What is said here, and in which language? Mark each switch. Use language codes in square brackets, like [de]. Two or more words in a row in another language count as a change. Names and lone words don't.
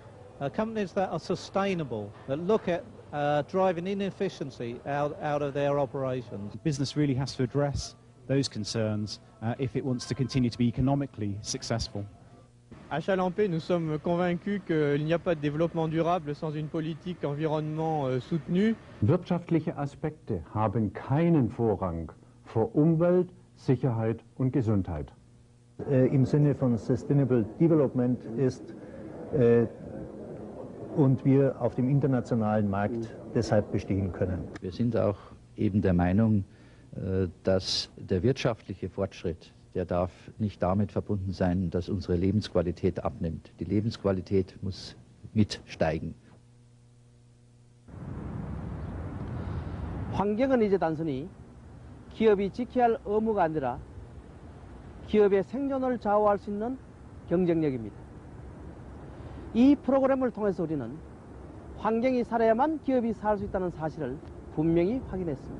[en] Companies that are sustainable, that look at driving inefficiency out of their operations. Business really has to address those concerns if it wants to continue to be economically successful. [fr] À Chalampé, nous sommes convaincus qu'il n'y a pas de développement durable sans une politique environnement soutenue. [de] Wirtschaftliche Aspekte haben keinen Vorrang vor Umwelt, Sicherheit und Gesundheit. Im Sinne von [en] Sustainable Development [de] ist und wir auf dem internationalen Markt deshalb bestehen können. Wir sind auch eben der Meinung, dass der wirtschaftliche Fortschritt, der darf nicht damit verbunden sein, dass unsere Lebensqualität abnimmt. Die Lebensqualität muss mitsteigen. [ko] 환경은 이제 단순히 기업이 지켜야 할 의무가 아니라 기업의 생존을 좌우할 수 있는 경쟁력입니다. 이 프로그램을 통해서 우리는 환경이 살아야만 기업이 살 수 있다는 사실을 분명히 확인했습니다.